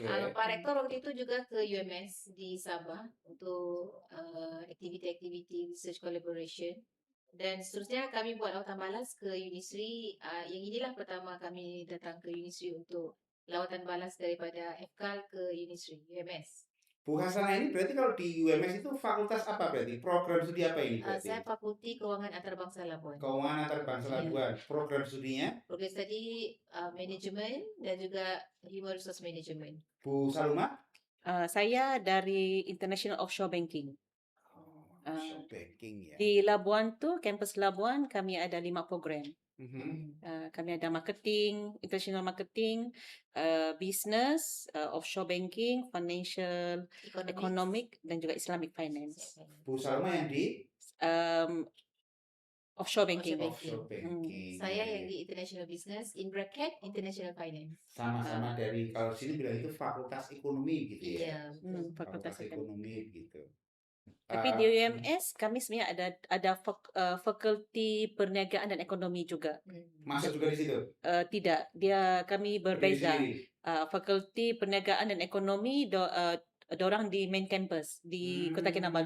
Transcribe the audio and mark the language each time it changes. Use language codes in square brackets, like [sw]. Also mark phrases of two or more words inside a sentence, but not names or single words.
[ms] Pak Rektor waktu itu juga ke UMS di Sabah untuk aktiviti-aktiviti [en] research collaboration. [ms] Dan seterusnya kami buat lawatan balas ke Unisri. Yang inilah pertama kami datang ke Unisri untuk lawatan balas daripada FKAL ke Unisri, UMS. [id] Bu Hasanah ini berarti kalau di UMS itu fakultas apa berarti? Program studi apa ini berarti? [ms] Saya Fakulti Kewangan Antarabangsa Labuan. Keuangan Antarabangsa Labuan. [id] Program studinya? Program studi manajemen dan juga [en] human resource management. [id] Bu Salma? [ms] Saya dari [en] International Offshore Banking. Offshore banking ya. [ms] Di Labuan tu, kampus Labuan, kami ada 5 program. Kami ada marketing, [en] international marketing, business, offshore banking, financial, economic [ms] dan juga [en] Islamic finance. [ms] Bu Salma yang di [en] Offshore banking. offshore banking. [ms] Saya yang di [en] international business in bracket international finance. [id] Sama-sama dari kalau sini bilang itu fakultas ekonomi gitu ya. Iya, Fakultas ekonomi gitu. [ms] Tapi di UMS kami sebenarnya ada fakulti perniagaan dan ekonomi juga. [id] Masuk juga di situ. [ms] Tidak, kami berbeza. Fakulti perniagaan dan ekonomi dorang di main campus di Kota Kinabalu.